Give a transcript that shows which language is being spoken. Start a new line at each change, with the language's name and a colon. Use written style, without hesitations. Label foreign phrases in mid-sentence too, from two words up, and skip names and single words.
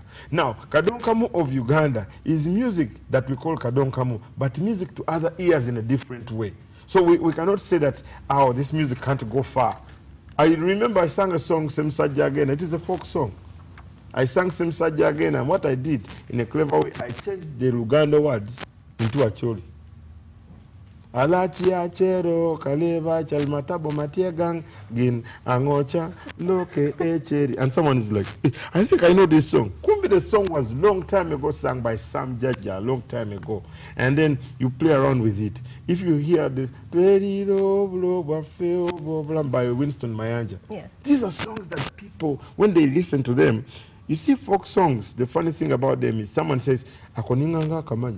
English: Now, Kadongo Kamu of Uganda is music that we call Kadongo Kamu, but music to other ears in a different way. So we cannot say that, oh, this music can't go far. I remember I sang a song, Semsaja Again. It is a folk song. I sang Semsaja Again, and what I did in a clever way, I changed the Luganda words into Acholi.
Acoli: Alachi achero kaleva chalmatabo matiegang gin angocha loke echeri.
English: And someone is like, I think I know this song. Kumbi, the song was long time ago sung by Sam Jaja, long time ago. And then you play around with it. If you hear the by Winston Mayanja, yes, these are songs that people, when they listen to them, you see folk songs, the funny thing about them is someone says,
Ganda: Akoninganga Kamani.